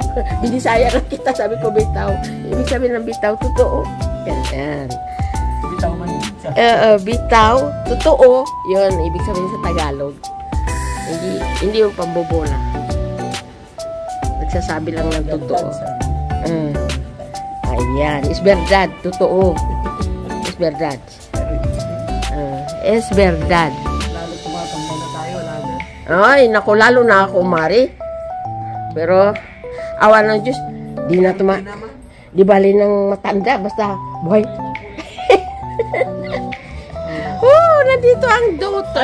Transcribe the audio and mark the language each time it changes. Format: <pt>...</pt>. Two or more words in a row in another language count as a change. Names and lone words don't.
<ceb>Binisaya lang kita,</ceb> <tl>sabi ko bitaw. Ibig sabihin ng bitaw, totoo. Yan.</tl> <ceb>bitaw man.</ceb> <tl>Bitaw, totoo. Yun, ibig sabihin sa Tagalog. Hindi yung pambobola. Nagsasabi lang ng totoo. Ayan,</tl> <es>es verdad, totoo. Es verdad. Es verdad.</es> <tl>Lalo tumatanda na tayo, lalo. Ay, naku, lalo na ako, Mari. Pero, awa ng Diyos, di na di bali ng matanda, basta buhay. Nandito ang daughter.</tl>